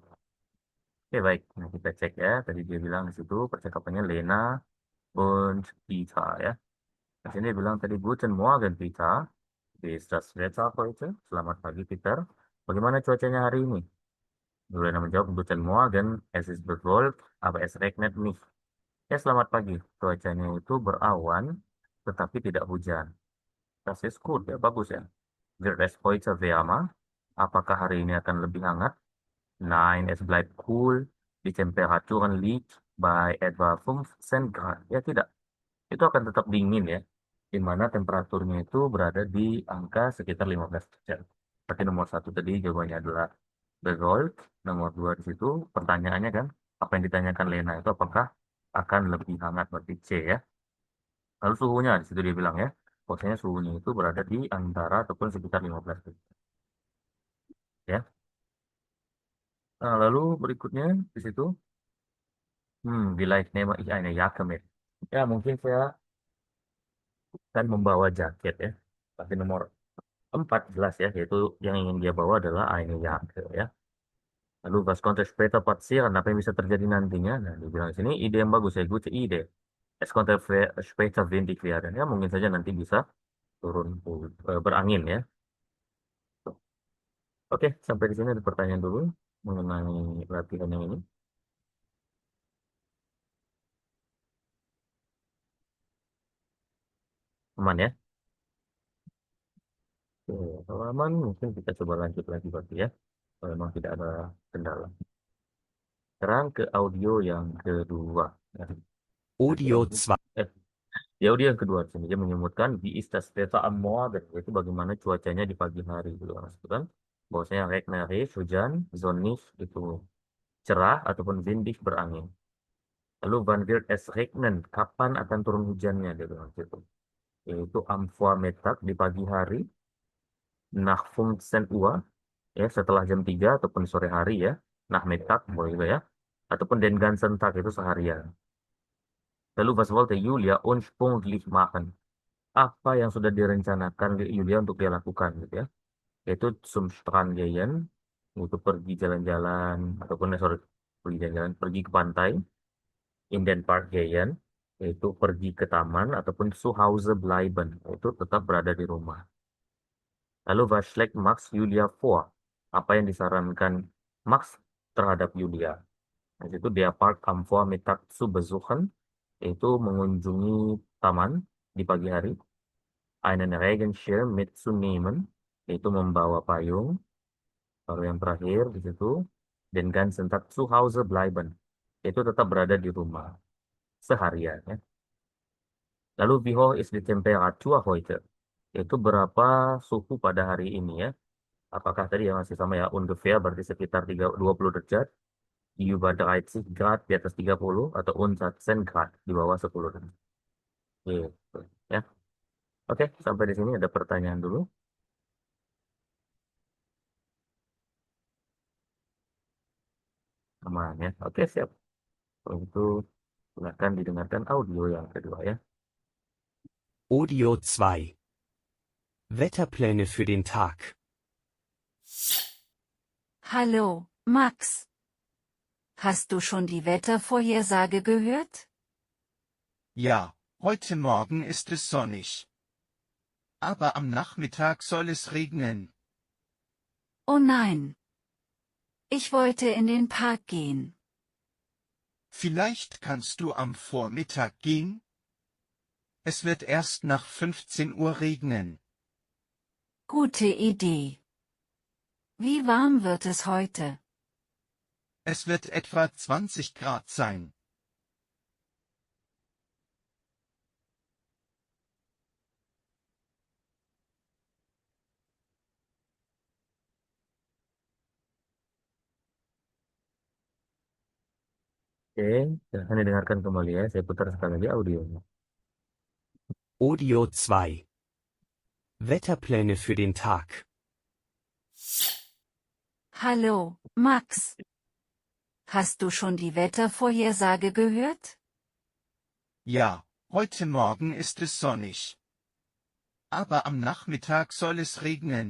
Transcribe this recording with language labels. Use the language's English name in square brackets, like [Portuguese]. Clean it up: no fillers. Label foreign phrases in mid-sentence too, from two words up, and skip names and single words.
[Indonesian] Oke, baik. Nah, kita cek ya. Tadi dia bilang di situ percakapannya Lena und Peter ya. Di sini dia bilang tadi [German] Guten Morgen [Indonesian] Peter. [German] Wie ist das Wetter heute? [Indonesian] Selamat pagi Peter. Bagaimana cuacanya hari ini? Lena menjawab [German] Guten Morgen. Es ist bewölkt, aber es regnet nicht. [Indonesian] Ya, selamat pagi. Cuacanya itu berawan, tetapi tidak hujan. [German] Das ist gut, [Indonesian] ya bagus ya. [German] Wird es heute wärmer? [Indonesian] Apakah hari ini akan lebih hangat? [German] Nein, es bleibt cool. Die Temperaturen liegt bei etwa 15 Grad. [Indonesian] Ya tidak, itu akan tetap dingin ya. Di mana temperaturnya itu berada di angka sekitar 15 derajat. Berarti nomor satu tadi jawabannya adalah Bezold. Nomor dua di situ pertanyaannya kan, apa yang ditanyakan Lena itu apakah akan lebih hangat, berarti C ya. Lalu suhunya di situ dia bilang ya, bahwasanya suhunya itu berada di antara ataupun sekitar 15 derajat ya. Nah, lalu berikutnya di situ, [German] vielleicht nehme ich eine Jacke mit. [Indonesian] Ya, mungkin saya akan membawa jaket ya. Tapi nomor 4 jelas ya, yaitu yang ingin dia bawa adalah [German] eine Jacke [Indonesian] ya. [German] Lalu was konnte später passieren, [Indonesian] apa yang bisa terjadi nantinya? Nah, dibilang di sini ide yang bagus ya, [German] gute ide. Es konnte später windig werden. [Indonesian] Ya, mungkin saja nanti bisa turun berangin ya. Oke, sampai di sini ada pertanyaan dulu mengenai latihan yang ini. Aman ya? Oke, kalau aman mungkin kita coba lanjut lagi berarti ya. Kalau memang tidak ada kendala. Sekarang ke audio yang kedua. Ya. Nah, di Audio audio, 2. di audio yang kedua di sini dia menyebutkan [German] wie ist das Wetter am Morgen, [Indonesian] yaitu bagaimana cuacanya di pagi hari gitu kan. Bahwasanya regnerisch, hujan, sonnig itu cerah ataupun windig berangin. [German] Lalu wann wird es regnen? [Indonesian] Kapan akan turun hujannya dia bilang gitu. Yaitu [German] am Vormittag [Indonesian] di pagi hari, [German] nach 15 Uhr [Indonesian] ya setelah jam 3 ataupun sore hari ya. Nachmittag boleh juga ya. Ataupun [German] den ganzen Tag [Indonesian] itu seharian. [German] Lalu was wollte Julia ursprünglich machen? [Indonesian] Apa yang sudah direncanakan Julia untuk dia lakukan gitu ya? [German] Yaitu zum Strand gehen, [Indonesian] yaitu pergi jalan-jalan ataupun pergi ke pantai. [German] In den Park gehen, [Indonesian] yaitu pergi ke taman ataupun [German] zu Hause bleiben, [Indonesian] yaitu tetap berada di rumah. [German] Lalu was schlägt Max Julia vor? [Indonesian] Apa yang disarankan Max terhadap Julia? [German] Nah, itu dia Park am Vormittag zu besuchen, [Indonesian] yaitu mengunjungi taman di pagi hari. [German] Einen Regenschirm mitzunehmen, [Indonesian] yaitu membawa payung. Lalu yang terakhir di situ, [German] den ganzen Tag zu Hause bleiben, [Indonesian] yaitu tetap berada di rumah seharian ya. [German] Lalu wie hoch ist die Temperatur heute? [Indonesian] Yaitu berapa suhu pada hari ini ya? Apakah tadi yang masih sama ya? Ungefähr berarti sekitar 20 derajat. [German] Über 30 Grad [Indonesian] di atas 30 atau [German] unter 10 Grad [Indonesian] di bawah 10 derajat. Gitu ya. Oke, sampai di sini ada pertanyaan dulu. Aman ya. Oke, siap. Kalau itu silakan didengarkan audio yang kedua ya. Audio 2. [German] Wetterpläne für den Tag. Hallo, Max. Hast du schon die Wettervorhersage gehört? Ja, heute Morgen ist es sonnig. Aber am Nachmittag soll es regnen. Oh nein. Ich wollte in den Park gehen. Vielleicht kannst du am Vormittag gehen? Es wird erst nach 15 Uhr regnen. Gute Idee. Wie warm wird es heute? Es wird etwa 20 Grad sein. [Indonesian] Oke, silahkan didengarkan kembali ya. Saya putar sekali lagi audionya. Audio 2. [German] Wetterpläne für den Tag. Hallo, Max. Hast du schon die Wettervorhersage gehört? Ja, heute Morgen ist es sonnig. Aber am Nachmittag soll es regnen.